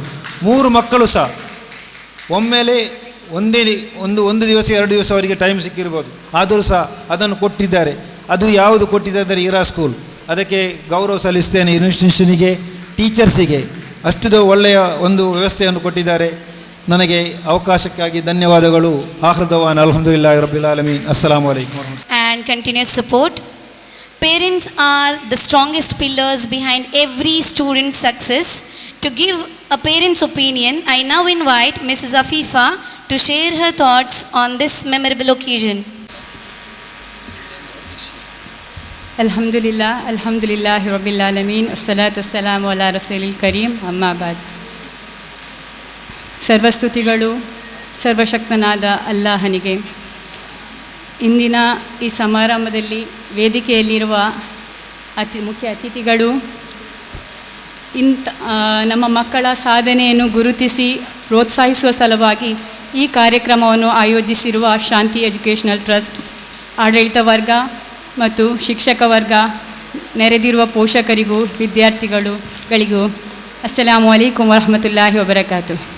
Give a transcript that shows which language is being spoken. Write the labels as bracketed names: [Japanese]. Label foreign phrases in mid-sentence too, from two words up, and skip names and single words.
[Kannada] 3 ಮಕ್ಕಳು ಸಹ ಒಮ್ಮೆಲೆ ಒಂದು ದಿವಸ 2 ದಿವಸ ಅವರಿಗೆ ಟೈಮ್ ಸಿಕ್ಕಿರ್ಬೋದು, ಆದರೂ ಸಹ ಅದನ್ನು ಕೊಟ್ಟಿದ್ದಾರೆ. ಅದು ಯಾವುದು ಕೊಟ್ಟಿದ್ದಾರೆ? ಇರಾ ಸ್ಕೂಲ್. ಅದಕ್ಕೆ ಗೌರವ ಸಲ್ಲಿಸ್ತೇನೆ. ಇನ್ಸ್ಟಿಟ್ಯೂಷನಿಗೆ, ಟೀಚರ್ಸಿಗೆ ಅಷ್ಟು ಒಳ್ಳೆಯ ಒಂದು ವ್ಯವಸ್ಥೆಯನ್ನು ಕೊಟ್ಟಿದ್ದಾರೆ. ನನಗೆ ಅವಕಾಶಕ್ಕಾಗಿ ಧನ್ಯವಾದಗಳು. [Arabic] آخر دعوانا الحمد لله رب العالمين. السلام عليكم. [English] And continuous support. Parents are the strongest pillars behind every student's success. To give a parent's opinion, I now invite Mrs. Afifa to share her thoughts on this memorable occasion. [Arabic] الحمد لله رب العالمين. الصلاة والسلام على رسول الكريم. أما بعد. [Kannada] ಸರ್ವಸ್ತುತಿಗಳು ಸರ್ವಶಕ್ತನಾದ ಅಲ್ಲಾಹನಿಗೆ. ಇಂದಿನ ಈ ಸಮಾರಂಭದಲ್ಲಿ ವೇದಿಕೆಯಲ್ಲಿರುವ ಮುಖ್ಯ ಅತಿಥಿಗಳು, ನಮ್ಮ ಮಕ್ಕಳ ಸಾಧನೆಯನ್ನು ಗುರುತಿಸಿ ಪ್ರೋತ್ಸಾಹಿಸುವ ಸಲುವಾಗಿ ಈ ಕಾರ್ಯಕ್ರಮವನ್ನು ಆಯೋಜಿಸಿರುವ ಶಾಂತಿ ಎಜುಕೇಷನಲ್ ಟ್ರಸ್ಟ್, ಆಡಳಿತ ವರ್ಗ ಮತ್ತು ಶಿಕ್ಷಕ ವರ್ಗ, ನೆರೆದಿರುವ ಪೋಷಕರಿಗೂ ವಿದ್ಯಾರ್ಥಿಗಳಿಗೂ [Arabic] السلام عليكم ورحمة الله وبركاته.